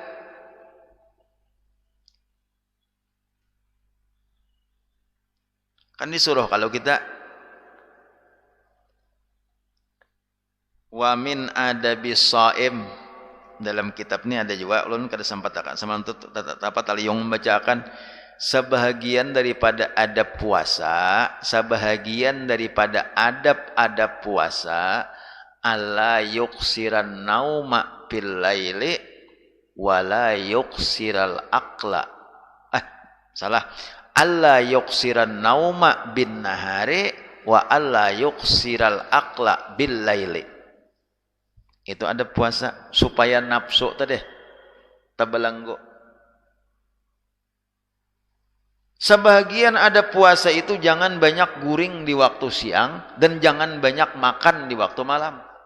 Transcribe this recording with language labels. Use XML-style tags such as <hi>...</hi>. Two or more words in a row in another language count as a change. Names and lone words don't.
<bjn>Kan disuruh kalau kita</bjn> <ar>ومن آداب الصائم,</ar> <bjn>dalam kitab ini ada juga ulun kada sempat akan sama dapat aliyong membacakan sebahagian daripada adab puasa, sebahagian daripada adab-adab puasa</bjn> <ar>ألا يكثر النوم بالليل ولا يكثر الأكل.</ar> <bjn>Salah.</bjn> <ar>ألا يكثر النوم بالنهار وألا يكثر الأكل بالليل.</ar> <bjn>Itu ada puasa supaya nafsu tadi tabalanggo. Sebahagian ada puasa itu jangan banyak guring di waktu siang dan jangan banyak makan di waktu malam.</bjn>